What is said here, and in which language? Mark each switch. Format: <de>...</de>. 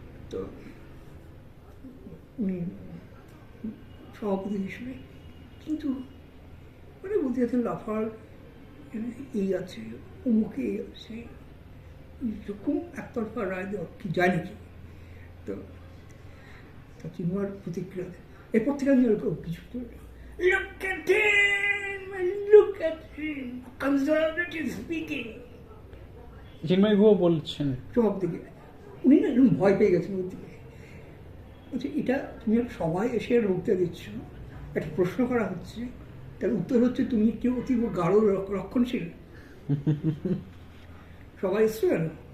<bn>তো উনি সভাপতি হিসেবে, কিন্তু মানে বলতে যাচ্ছেন লাফার এই আছে, অমুকে এই আছে, এরকম একতরফা রায় দেওয়া কি যায় নাকি? তো চিন্ময়ের প্রতিক্রিয়া, এরপর থেকে আমি কিছু</bn> <en>Look at him, look at him, conservative speaking.</en> <bn>চিন্ময় গুহ বলছেন সব দিকে উনি না এরকম ভয় পেয়ে গেছেন ওর দিকে। বলছে এটা তুমি সবাই এসে বক্তৃতা দিচ্ছ, একটা প্রশ্ন করা হচ্ছে, তার উত্তর হচ্ছে তুমি কেউ অতীব গাঢ় রক্ষণশীল। সবাই এসছো কেন?</bn>